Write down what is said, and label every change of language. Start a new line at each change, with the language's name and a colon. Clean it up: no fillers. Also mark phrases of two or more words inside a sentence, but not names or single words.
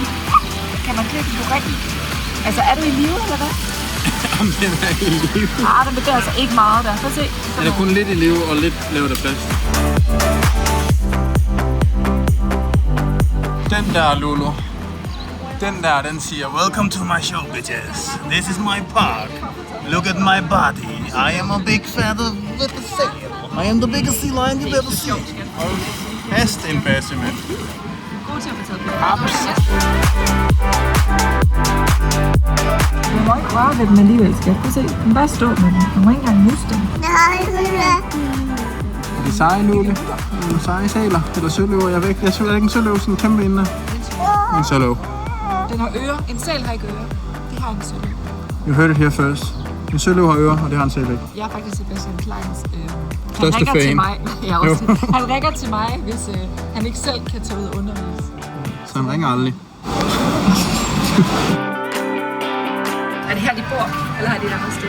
Danish: Kan man klikke på rigtigt? Altså, er du i live, eller hvad? Om den er i live. Nej, den bevæger altså ikke meget der. Prøv at se. Den er kun lidt i live og lidt lavet af plads. Den der, Lulu. Den der, den siger,
English: welcome to my show, bitches. This is my park. Look at my body. I am a big feather with a sail. I am the biggest sea lion you've ever seen.
Danish: Hest en base, mand. God til at få taget på. Du må ikke røre ved dem alligevel, skat. Prøv at se. Du kan bare stå med dem. Du må ikke engang nusse dem. Er de seje, Lulu? Seje sæler? Eller søløver? Jeg ved ikke. Jeg synes ikke en søløv, sådan en kæmpe inde. En søløv. Den har ører. En sæl har ikke ører. Det har en søløv.
English: You heard it here first.
Danish: En søløv har ører, og det har en sæl ikke. Jeg er faktisk Sebastian Kleins største fan. til mig. Ja, også. Han ringer til mig, hvis han ikke selv kan tage ud og undervise. Så han ringer aldrig. Er det her, de bor? Eller er det et andet sted?